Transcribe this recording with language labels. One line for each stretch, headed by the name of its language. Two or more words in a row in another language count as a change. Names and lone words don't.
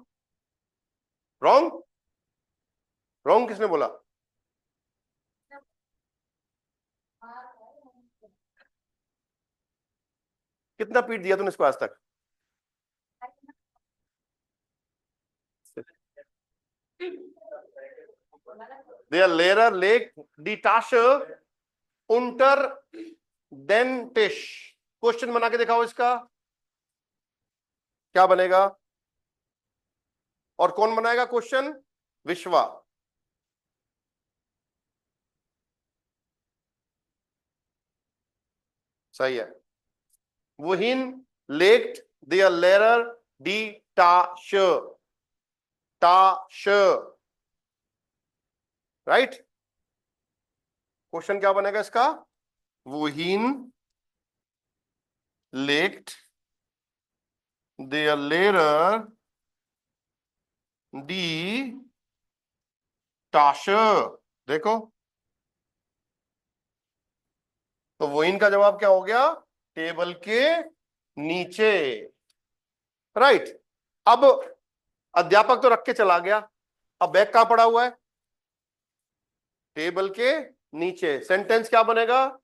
Hindi: रॉन्ग? रॉन्ग किसने बोला? कितना पीट दिया तूने इसको आज तक?
German: Der Lehrer legt die Tasche unter den Tisch।
Hindi: क्वेश्चन बना के दिखाओ इसका, क्या बनेगा? और कौन बनाएगा क्वेश्चन? विश्वा। सही है।
German: Wohin legt der Lehrer die Tasche? Tasche,
Hindi: राइट। क्वेश्चन क्या बनेगा इसका?
German: Wohin legt der Lehrer die Tasche?
Hindi: देखो, तो wohin का जवाब क्या हो गया? टेबल के नीचे, राइट। अब अध्यापक तो रख के चला गया, अब बैग कहां पड़ा हुआ है? टेबल के नीचे। सेंटेंस क्या बनेगा?